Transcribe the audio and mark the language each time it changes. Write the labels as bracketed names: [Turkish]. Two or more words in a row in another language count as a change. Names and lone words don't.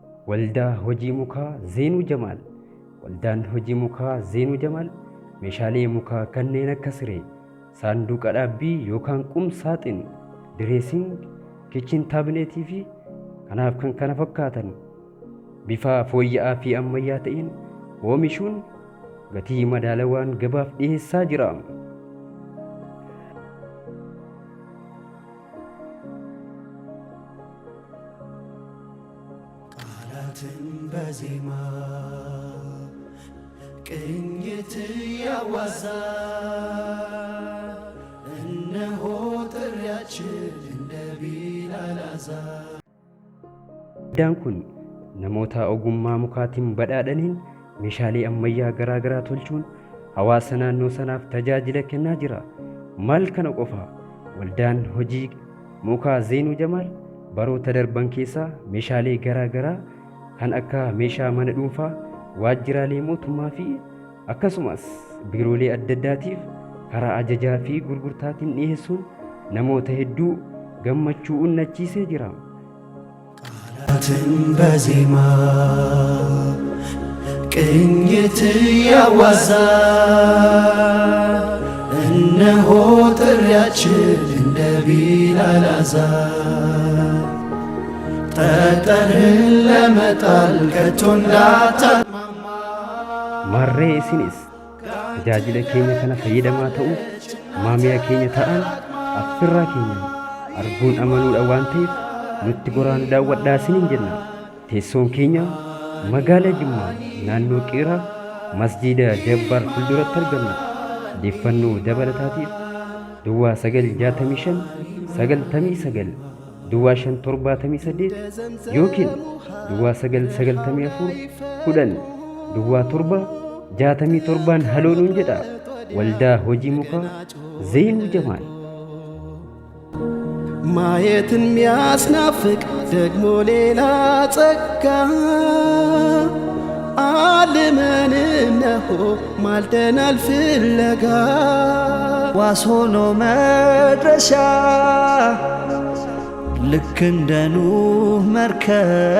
[Oromo] waldaa hojii mukaa Zeenuu Jamaal. Waldaan hojii mukaa Zeenuu Jamaal meeshaalee mukaa kanneen akka siree, saanduqa dhaabbii yookaan qum saaxin, direesiing, [English] kitchen taabineetii [Oromo] fi kanaaf kan kana fakkaatan bifa fooyya'aa fi ammayyaa ta'een oomishuun gatii madaalawaan gabaaf dhiyeessaa jira. [Amharic] ቃላትን በዜማ ቅኝት ያዋዛ እነሆ ጥሪያችን እንደ ቢላል አዛን። [Oromo] Waldaan kun namoota ogummaa mukaatiin badhaadhaniin meeshaalee ammayyaa garaa garaa tolchuun hawaasa naannoo sanaaf tajaajila kennaa jira. Maal kana qofa waldaan hojii mukaa Zeenuu Jamaal baroota darban keessaa meeshaalee garaa garaa kan akka meeshaa mana dhuunfaa, waajjiraalee mootummaa fi akkasumas biiroolee adda addaatiif karaa ajajaa fi gurgurtaatiin dhiyeessuun namoota hedduu gammachuu onnachiisee jira. [Amharic] ቃላትን በዜማ ቅኝት ያዋዛ እነሆ ጥሪያችን እንደ ቢላል አዛን። ጠጠርህን ለመጣል ከቶ እንዳታማማ [Oromo] Marree isinis tajaajila keenya kana fayyadamaa ta'uuf maamiyaa keenya ta'an affirraa keenya arguun amanuudha waan ta'eef nutti goraan daawwadhaa isiniin jenna. Teessoon keenya magaalaa Jimmaa naannoo Qeeraa masjiida Jabbaar fuulduratti argamna. Odeeffannoo dabalataatiif Duwwaa 965 99 Duwwaa 578 yookiin Duwwaa 994 10 Duwwaa 7 67 haloonuun jedha. Waldaa hojii mukaa Zeenuu Jamaal. [Amharic] ማየትን ሚያስናፍቅ ደግሞ ሌላ ጸጋ አልመን እነሆ ማልደናል ፍለጋ ዋስ ሆኖ መድረሻ ልክ እንደ ኑህ መርከብ